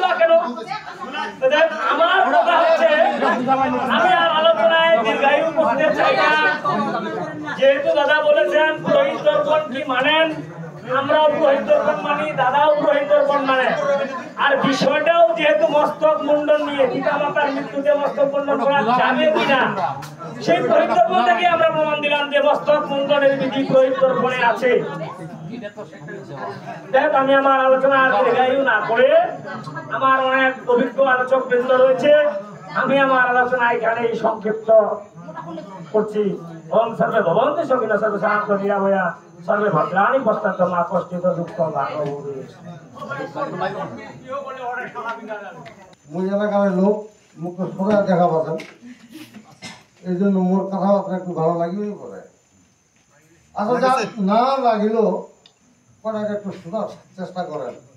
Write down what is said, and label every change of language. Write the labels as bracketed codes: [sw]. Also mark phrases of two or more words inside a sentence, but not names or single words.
[bn] বা কেন আমার কথা হচ্ছে আমি আর আলোচনায় দীর্ঘায়ু করতে চাই না যেহেতু দাদা বলেছেন পুরোহিত দর্পণ কি মানেন আমরাও পুরোহিত দর্পণ মানি দাদাও পুরোহিত দর্পণ মানে আর বিষয়টাও যেহেতু মস্তক মুন্ডন নিয়ে পিতামাতার মৃত্যুতে মস্তক মুন্ডন করা যাবে কিনা সেই পুরোহিত দর্পণ থেকে আমরা প্রমাণ দিলাম যে মস্তক মুন্ডনের বিধি পুরোহিত দর্পণে আছে আমি আমার আলোচনা আর দীর্ঘায়ু না করে আমার অনেক অভিজ্ঞ আলোচক বৃন্দ রয়েছে আমি আমার আলোচনা এখানে সংক্ষিপ্ত করছি [sa] ওম সর্বে ভবন্তু সুখিনঃ সর্বে শান্ত নিরাময়া সর্বে ভদ্রাণি পশ্যন্তু মা কষ্টিত দুঃখ ভাগবতী [bn] মুই এলাকার লোক মুখ সোজা দেখা পাচ্ছেন এই জন্য মোর কথাবার্তা একটু ভালো লাগবেই পরে আচ্ছা যা না লাগিলেও পরে একটু শোনার চেষ্টা করেন